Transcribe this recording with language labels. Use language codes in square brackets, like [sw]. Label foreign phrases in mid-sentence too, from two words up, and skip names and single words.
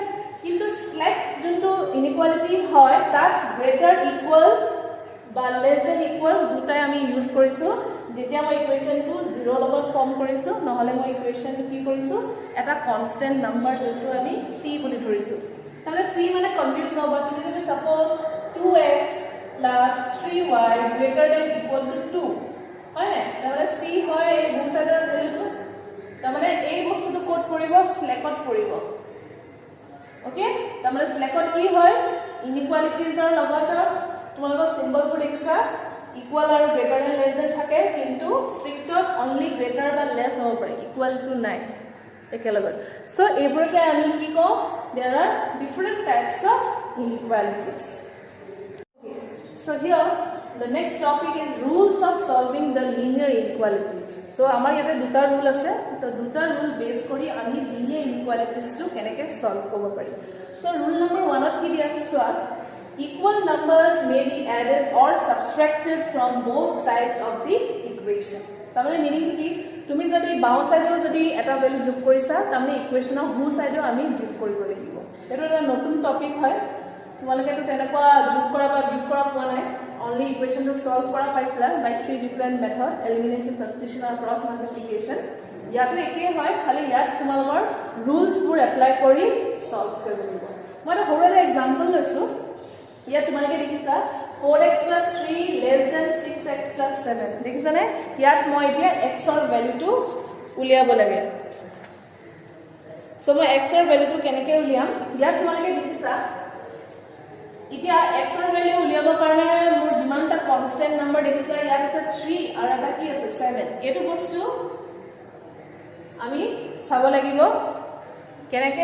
[as] কিন্তু স্লেক যোনটো ইনইকুৱালিটি হয় তাত গ্ৰেটাৰ, ইকুৱেল বা [en] less than equal [as] দুটাই আমি ইউজ কৰিছো। যেতিয়া মই ইকুৱেশ্যনটো 0 লগত ফৰ্ম কৰিছো, নহলে মই ইকুৱেশ্যনটো কি কৰিছো? এটা [en] constant number [as] যোনটো আমি c বুলি ধৰিছো। তাহলে c মানে কনফিউজ নহব, তুমি যদি সাপোজ [en] 2x plus 3y greater than equal to 2, [as] হয় না? তাহলে c হয় এই বু [en] sideৰ valueটো, [as] তাৰমানে এই বস্তুটো কোড পৰিব? স্লেকত পৰিব। ওকে? তাৰমানে স্লেকত কি হয়? ইনইকুৱালিটিজৰ লগত তোমালোকৰ সিম্বলবোৰ দেখিছা ইকুয়াল আৰু [en] greater than less than [as] থাকে, কিন্তু ষ্ট্ৰিক্টত [en] only greater [as] বা লেছ হ'ব পাৰে, [en] equal to [as] নাই একেলগত। সো এইবোৰকে আমি কি কওঁ? [en] there are different types of inequalities. So here the next topic is rules of solving the linear inequalities. [as] So আমাৰ ইয়াতে দুটা ৰুল আছে, তো দুটা [en] rule base [as] কৰি আমি [en] linear inequalities [as] টো কেনেকৈ সলভ কৰিব পাৰি। So [en] rule number 1 [as] কি দিয়া আছে চোৱা, [en] equal numbers may be added or subtracted from both sides of the equation. [as] তাৰমানে মিনিং কি? তুমি যদি বাও সাইডেও যদি এটা ভ্যালু যোগ কৰিছা, তাৰমানে ইকুৱেশ্যনৰ হু সাইডেও আমি যোগ কৰিব লাগিব। এটা এটা নতুন টপিক হয়, তোমালোকে তো তেনেকুৱা যোগ কৰা বা বিয়োগ কৰা পোৱা নাই, [en] only equationটো [as] সলভ কৰা পাইছিলা [en] by 3 different method, elimination, substitution [as] আৰু [en] cross multiplication. [as] ইয়াতো একেই হয়, খালি ইয়াত তোমালোকৰ [en] rulesবোৰ apply [as] কৰি সলভ কৰিব লাগিব। মই এটা সৰু এটা এক্সাম্পল লৈছো। ইয়াত তোমালোকে দেখিছা [en] 4x plus 3 less than 6x plus 7 [as] দেখিছা নে ইয়াত মই এতিয়া x ৰ ভ্যালুটো উলিয়াব লাগে সো মই x ৰ ভ্যালুটো কেনেকৈ উলিয়াম ইয়াত তোমালোকে দেখিছা এতিয়া x ৰ ভ্যালু উলিয়াবৰ কাৰণে মোৰ যিমানটা [en] constant number [as] দেখিছা ইয়াত আছে 3 আৰু এটা কি আছে 7 এটো বস্তু আমি চাব লাগিব কেনেকৈ